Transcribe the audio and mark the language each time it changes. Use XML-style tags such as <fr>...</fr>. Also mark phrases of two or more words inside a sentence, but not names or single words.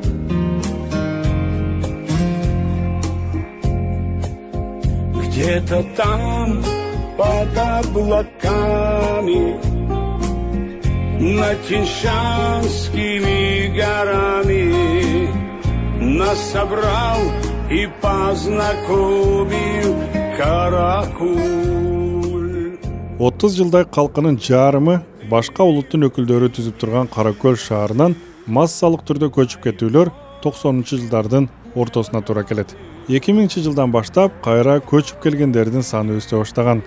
<ru>Где-то там под облаками над Тяньшанскими горами нас собрал и познакомил Кара-Көл.</ru> <ky>30 жылдай калкынын жарымы башка улуттун өкүлдөрү түзүп турган Кара-Көл шаарынан массалык түрдө көчүп кетүүлөр 90-жылдардын ортосуна туура келет. 2000 жылдан баштап кайра көчүп келгендердин саны өсө баштаган.</ky>